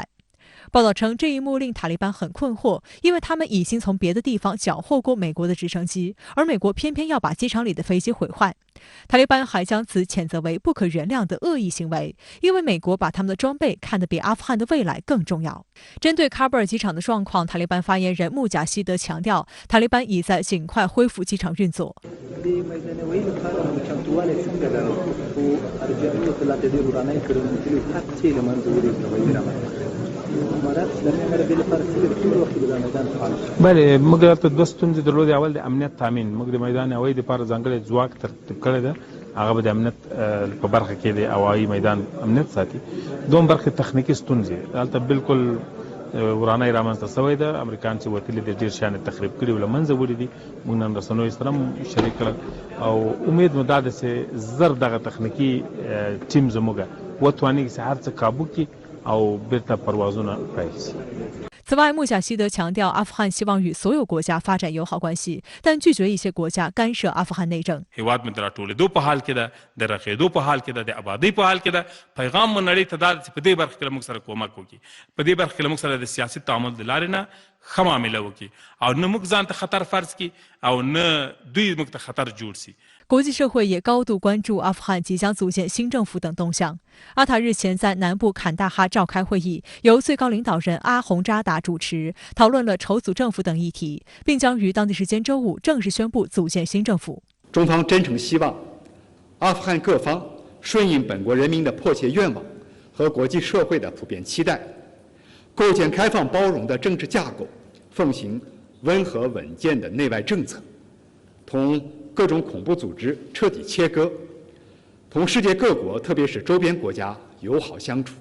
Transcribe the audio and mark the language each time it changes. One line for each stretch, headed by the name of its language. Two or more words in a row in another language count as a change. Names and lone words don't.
Chinese: 报道称，这一幕令塔利班很困惑，因为他们已经从别的地方缴获过美国的直升机，而美国偏偏要把机场里的飞机毁坏。塔利班还将此谴责为不可原谅的恶意行为，因为美国把他们的装备看得比阿富汗的未来更重要。针对喀布尔机场的状况，塔利班发言人穆贾希德强调，塔利班已在尽快恢复机场运作。
Pashto: بله موږ ته دوه ستونزې درلودې. اول د امنیت تامین. موږ د میدان هوایي دپاره ځانګړی ځواک ترتیب کړی ده. هغه به د امنیت په برخه کې د هوایي میدان امنیت ساتي. دوم برخه تخنیکي ستونزې. هلته بالکل ورانۍ رامنځته شوې ده. امریکایان چې وتلي دي ډېر شیان تخریب کړي او له منځه وړي دي. موږ نن رسنیو سره هم شریک کړل او امید مو دا ده چې زر دغه تخنیکي ټیم زموږ وتوانېږي چې هر څه کابو کړي او بیرته پروازونه پیل شي.
Chinese: 此外，穆贾希德强调，阿富汗希望与所有国家发展友好关系，但拒绝一些国家干涉阿富汗内政。
Pashto: هیواد مو د راټولېدو په حال کې ده، د رغېدو په حال کې ده، د آبادۍ په حال کې ده. پیغام مو نړۍ ته دا ده چې په دې برخه کې موږ سره کومک وکړي، په دې برخه کې موږ سره د سیاسي تعامل د لارې نه ښه معامله وکړي او نه موږ ځان ته خطر فرض کړي او نه دوی موږ ته خطر جوړ شي.
Chinese: 国际社会也高度关注阿富汗即将组建新政府等动向。阿塔日前在南部坎大哈召开会议，由最高领导人阿洪扎达主持，讨论了筹组政府等议题，并将于当地时间周五正式宣布组建新政府。中方真诚希望阿富汗各方顺应本国人民的迫切愿望和国际社会的普遍期待，构建开放包容的政治架构，奉行温和稳健的内外政策，同各种恐怖组织彻底切割，同世界各国特别是周边国家友好相处。